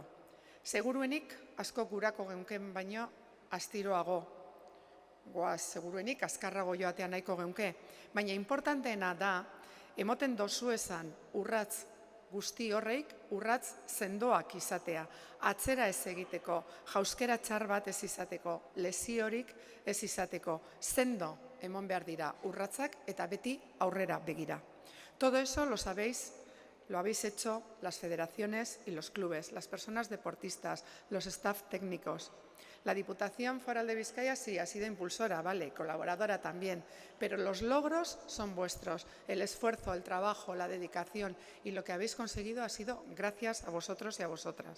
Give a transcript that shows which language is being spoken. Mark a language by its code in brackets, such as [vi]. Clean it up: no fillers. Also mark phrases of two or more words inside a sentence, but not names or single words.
[eu] Seguruenik, asko gurako geunken baino, astiroago, goaz, seguruenik, azkarrago joatea nahiko geunke, baina importanteena da, emoten dozu esan urratz guzti horreik, urratz sendoak izatea, atzera ez egiteko, jauskera txar bat ez izateko, lesiorik ez izateko, sendo emon behar dira urratzak eta beti aurrera begira. [es] Todo eso lo sabéis. Lo habéis hecho las federaciones y los clubes, las personas deportistas, los staff técnicos. La Diputación Foral de Bizkaia sí ha sido impulsora, vale, colaboradora también, pero los logros son vuestros. El esfuerzo, el trabajo, la dedicación y lo que habéis conseguido ha sido gracias a vosotros y a vosotras.